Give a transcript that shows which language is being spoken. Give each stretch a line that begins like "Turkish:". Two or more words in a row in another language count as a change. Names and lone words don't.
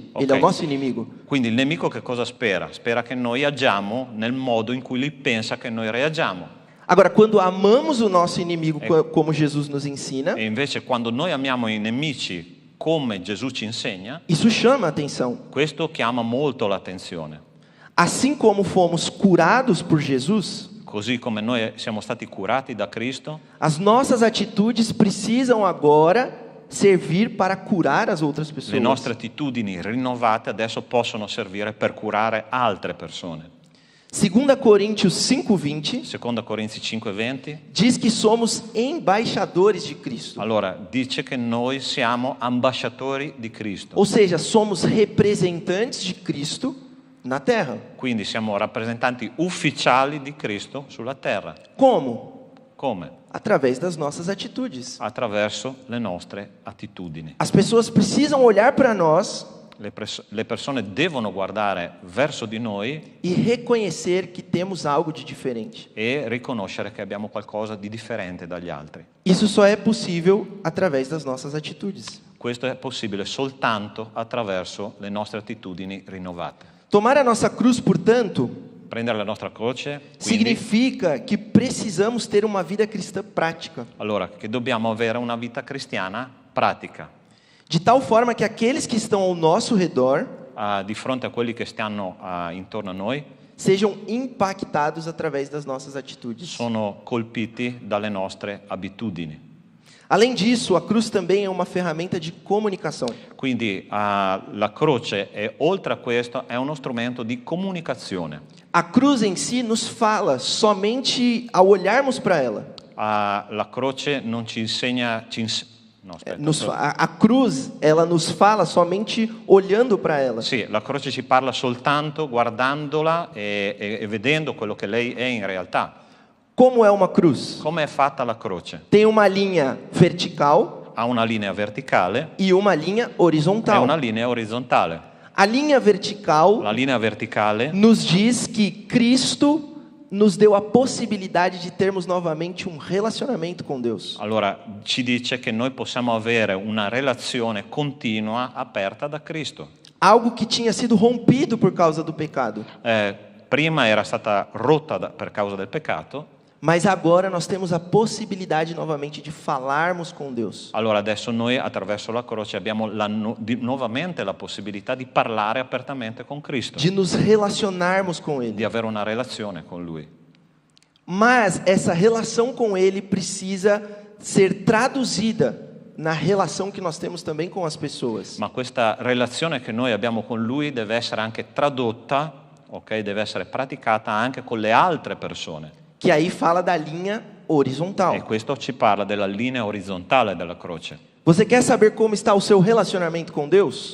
Portuguese: Ok. Ele é o nosso inimigo.
Italian: Quindi il nemico che cosa spera? Spera che noi agiamo nel modo in cui lui pensa che noi reagiamo.
Portuguese: Agora, quando amamos o nosso inimigo como Jesus nos ensina,
Italian: E invece quando noi amiamo i nemici come Gesù ci insegna,
Portuguese: isso chama a atenção.
Italian: questo chiama molto l'attenzione.
Portuguese: Assim como fomos curados por Jesus,
Italian: Così come noi siamo stati curati da Cristo,
Portuguese: as nossas atitudes precisam agora servir para curar as outras
Italian: le
Portuguese: pessoas.
Italian: nostre attitudini rinnovate adesso possono servire per curare altre persone.
Portuguese: 2 Coríntios 5:20
Italian: Seconda Corinzi 5:20,
Portuguese: diz que somos embaixadores de Cristo.
Italian: allora dice che noi siamo ambasciatori di Cristo.
Portuguese: Ou seja, somos representantes de Cristo na terra.
Italian: Quindi siamo rappresentanti ufficiali di Cristo sulla terra.
Portuguese: Como?
Italian: Come?
Portuguese: Através das nossas atitudes.
Italian: Attraverso le nostre attitudini.
Portuguese: As pessoas precisam olhar para nós
Italian: Le persone devono guardare verso di noi
Portuguese: e reconhecer que temos algo de diferente.
Italian: e riconoscere che abbiamo qualcosa di differente dagli altri.
Portuguese: Isso só é possível através das nossas atitudes.
Italian: Questo è possibile soltanto attraverso le nostre attitudini rinnovate.
Portuguese: Tomar a nossa cruz, portanto,
Italian: prendere la nostra croce, quindi,
Portuguese: significa que precisamos ter uma vida cristã prática,
Italian: allora che dobbiamo avere una vita cristiana pratica,
Portuguese: de tal forma que aqueles que estão ao nosso redor
Italian: di fronte a quelli che stanno intorno a noi,
Portuguese: sejam impactados através das nossas atitudes.
Italian: sono colpiti dalle nostre abitudini.
Portuguese: Além disso, a cruz também é uma ferramenta de comunicação.
Italian: Quindi la croce, oltre a questo, è uno strumento di comunicazione.
Portuguese: A cruz em si nos fala somente ao olharmos para ela.
Italian: La croce non ci insegna... no, aspetta,
Portuguese: A cruz, ela nos fala somente olhando para ela.
Italian: Sì, la croce ci parla soltanto guardandola e vedendo quello che lei è in realtà.
Portuguese: Como é uma cruz?
Italian: Come è fatta la croce?
Portuguese: Tem uma linha vertical
Italian: Ha una linea verticale
Portuguese: e uma linha
Italian: e
Portuguese: horizontal.
Italian: una linea orizzontale.
Portuguese: A linha vertical
Italian: La linea verticale
Portuguese: nos diz que Cristo nos deu a possibilidade de termos novamente um relacionamento com Deus.
Italian: allora ci dice che noi possiamo avere una relazione continua aperta da Cristo.
Portuguese: Algo que tinha sido rompido por causa do pecado.
Italian: Prima era stata rotta per causa del peccato,
Portuguese: Mas agora nós temos a possibilidade novamente de falarmos com Deus.
Italian: allora adesso noi attraverso la croce abbiamo nuovamente la possibilità di parlare apertamente con Cristo,
Portuguese: De nos relacionarmos com
Italian: di
Portuguese: Ele.
Italian: avere una relazione con Lui.
Portuguese: Mas essa relação com Ele precisa ser traduzida na relação que nós temos também com as pessoas.
Italian: Ma questa relazione che noi abbiamo con Lui deve essere anche tradotta, ok? Deve essere praticata anche con le altre persone.
Portuguese: Que aí fala da linha
Italian: E
Portuguese: horizontal.
Italian: questo ci parla della linea orizzontale della croce.
Portuguese: Você quer saber como está o seu relacionamento com Deus?